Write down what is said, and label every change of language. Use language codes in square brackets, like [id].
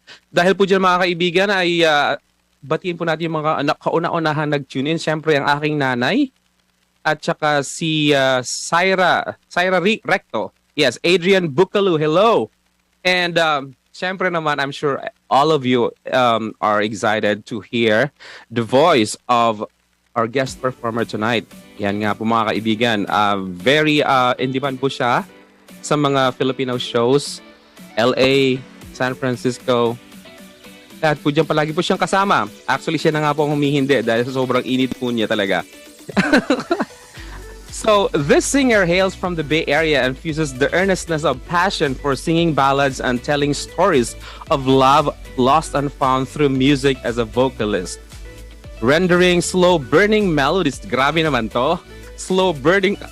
[tl] Dahil po dyan mga kaibigan ay batiin po natin yung mga kauna-unahan nag-tune in. Syempre ang aking nanay at saka si Syra Recto. [en] Yes, Adrian Bukalu, hello. And [tl] syempre naman, [en] I'm sure all of you are excited to hear the voice of our guest performer tonight. [tl] Yan nga po mga kaibigan. [en] Very in demand [tl] po siya sa mga [en] Filipino shows. [tl] LA, San Francisco. At po dyan palagi po siyang kasama. Actually, siya na nga po ang humihindi dahil sa sobrang init po niya talaga. [en] So, this singer hails from the Bay Area and fuses the earnestness of passion for singing ballads and telling stories of love lost and found through music as a vocalist. Rendering slow-burning melodies. [tl] Grabe naman to. [en] Slow-burning.